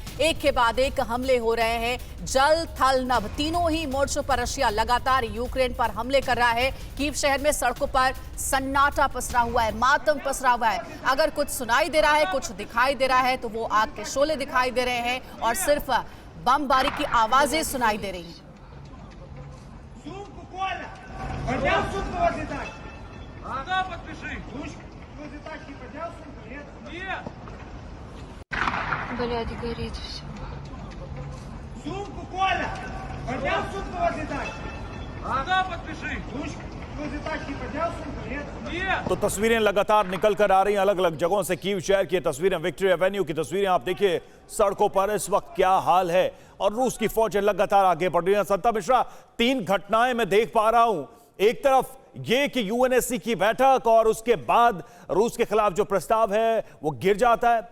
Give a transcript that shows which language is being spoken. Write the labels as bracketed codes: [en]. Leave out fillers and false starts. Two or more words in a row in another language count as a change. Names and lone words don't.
[hi] एक के बाद एक हमले हो रहे हैं, जल थल नभ तीनों ही मोर्चों पर रशिया लगातार यूक्रेन पर हमले कर रहा है। कीव शहर में सड़कों पर सन्नाटा पसरा हुआ है, मातम पसरा हुआ है। अगर कुछ सुनाई दे रहा है, कुछ दिखाई दे रहा है तो वो आग के शोले दिखाई दे रहे हैं और सिर्फ बमबारी की आवाजें सुनाई दे रही हैं। [ru] Блядь, горит все. Сумку, Коля! Поднял сумку возле тачки? Сюда подпиши! Ручку возле тачки поднял сумку? Нет? Нет! [hi] तो तस्वीरें लगातार निकल कर आ रही हैं अलग अलग जगहों से। कीव शहर की तस्वीरें, विक्ट्री एवेन्यू की तस्वीरें आप देखिए, सड़कों पर इस वक्त क्या हाल है और रूस की फौजें लगातार आगे बढ़ रही हैं। संता मिश्रा, 3 घटनाएं मैं देख पा रहा हूं। एक तरफ ये कि यूएनएससी की बैठक और उसके बाद रूस के खिलाफ जो प्रस्ताव है वो गिर जाता है।